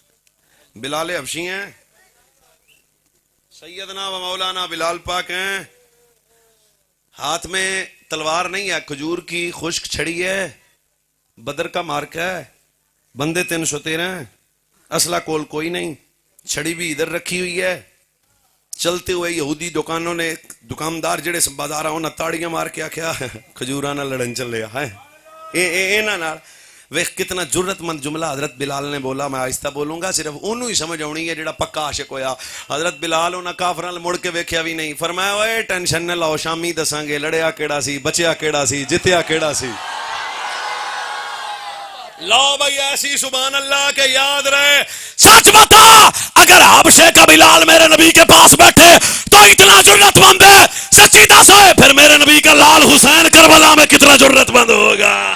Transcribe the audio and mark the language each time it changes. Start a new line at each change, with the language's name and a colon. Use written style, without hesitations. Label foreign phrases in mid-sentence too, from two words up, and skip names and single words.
Urdu: بلال حبشی ہیں, سیدنا و مولانا بلال پاک ہیں, ہاتھ میں تلوار نہیں ہے, کھجور کی خشک چھڑی ہے, بدر کا مارکا ہے, بندے 313 ہیں, اسلحہ کول کوئی نہیں, چھڑی بھی ادھر رکھی ہوئی ہے.
Punjabi: چلتے ہوئے یہودی دکانوں نے دکاندار جڑے بازار آؤں تاڑیاں مار کے آکھیا کھجوراں نال لڑن چلے ہیں. انہاں نال ویکھ کتنا جرت مند جملہ حضرت بلال نے بولا.
Urdu: میں آہستہ بولوں گا,
Punjabi: صرف انہوں ہی سمجھ آنی ہے جڑا پکا عاشق ہویا. حضرت بلال انہاں کافراں مڑ کے ویکھیا بھی نہیں. فرمایا اوئے ٹینشن نہ لاؤ, شامی دساں گے لڑیا کیڑا سی, بچیا کیڑا سی, جتیا کیڑا سی.
Urdu: لو بھائی ایسی سبحان اللہ کے یاد رہے. سچ بتا, اگر حبشے کا بلال میرے نبی کے پاس بیٹھے تو اتنا جرت مند ہے,
Punjabi: سچی دس ہوئے
Urdu: پھر میرے نبی کا لال حسین کربلا میں کتنا جرت مند ہوگا.